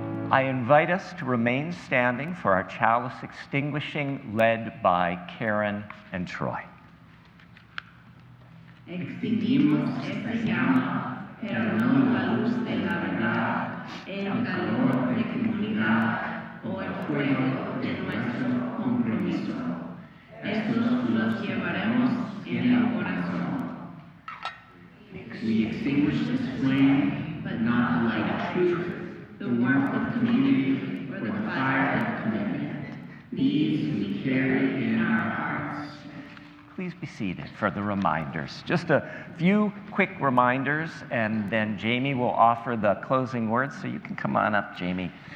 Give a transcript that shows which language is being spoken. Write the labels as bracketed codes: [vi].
[en] I invite us to remain standing for our chalice extinguishing, led by Karen and Troy. [es] Extinguimos esta llama pero no la luz de la verdad, el calor de comunidad o el fuego de nuestro compromiso. Estos los llevaremos en el corazón. [en] We extinguish this flame, but not the light of truth, the warmth of community, or the fire of commitment. These we carry in our hearts. Please be seated for the reminders. Just a few quick reminders, and then Jamie will offer the closing words, so you can come on up, Jamie.